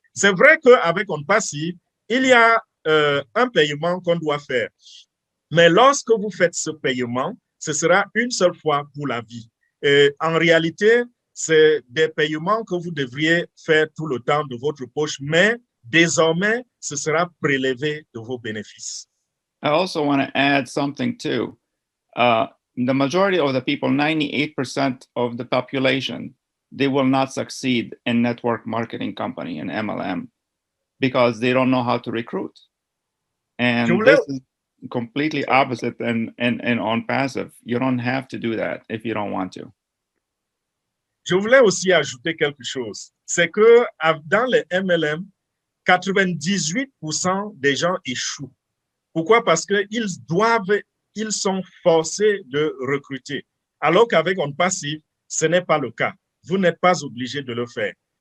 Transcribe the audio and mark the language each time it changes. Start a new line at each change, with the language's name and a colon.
French: C'est vrai qu'avec On Passive, il y a un paiement qu'on doit faire. Mais lorsque vous faites ce paiement, ce sera une seule fois pour la vie. Et en réalité, c'est des paiements que vous devriez faire tout le temps de votre poche, mais désormais, ce sera prélevé de vos bénéfices.
English: I also want to add something too. The majority of the people, 98% of the population, they will not succeed in network marketing company and MLM because they don't know how to recruit. And this is completely opposite in On Passive. You don't have to do that if you don't want to.
French: Je voulais aussi ajouter quelque chose. C'est que dans les MLM, 98% des gens échouent. Pourquoi? Parce qu'ils sont forcés de recruter. Alors qu'avec On Passive, ce n'est pas le cas. Vous n'êtes pas obligé de le faire.